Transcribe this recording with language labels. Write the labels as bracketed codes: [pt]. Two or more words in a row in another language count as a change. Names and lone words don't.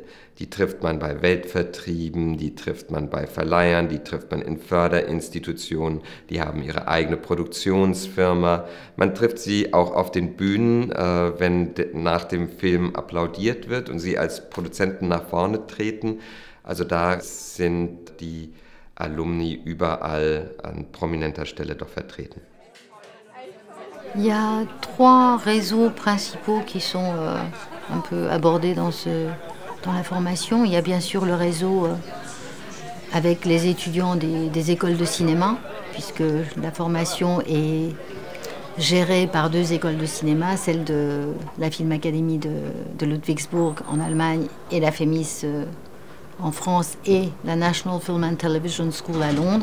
[de] Die trifft man bei Weltvertrieben, die trifft man bei Verleihern, die trifft man in Förderinstitutionen, die haben ihre eigene Produktionsfirma. Man trifft sie auch auf den Bühnen, wenn nach dem Film applaudiert wird und sie als Produzenten nach vorne treten. Also da sind die Alumni überall an prominenter Stelle doch vertreten. [fr] Il y a trois réseaux principaux qui sont un peu abordés dans la formation. Il y a bien sûr le réseau avec les étudiants des écoles de cinéma, puisque la formation est gérée par 2 écoles de cinéma, celle de la Film Academy de Ludwigsburg en Allemagne et la FEMIS en France et la National Film and Television School à Londres.